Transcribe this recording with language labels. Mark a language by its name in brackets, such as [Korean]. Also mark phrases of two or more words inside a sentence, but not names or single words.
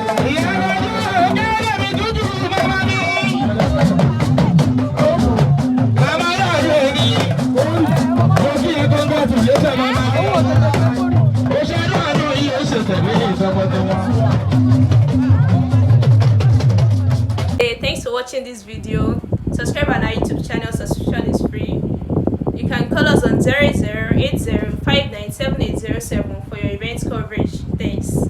[Yoruba] Ìyá mi dúró, ìyá mi dúdú, màmá mi. Màmá yóò yẹ ni. Mo kí ẹ congratulation, màmá. Ó ṣe àánú àánú yìí, ó ṣe tẹ̀lé ìfẹ́ wọn. [English] Hey, thanks for watching this video. Subscribe on our YouTube channel. Subscription is free. You can call us on zero zero eight zero five nine seven eight zero seven for your event coverage. Thanks.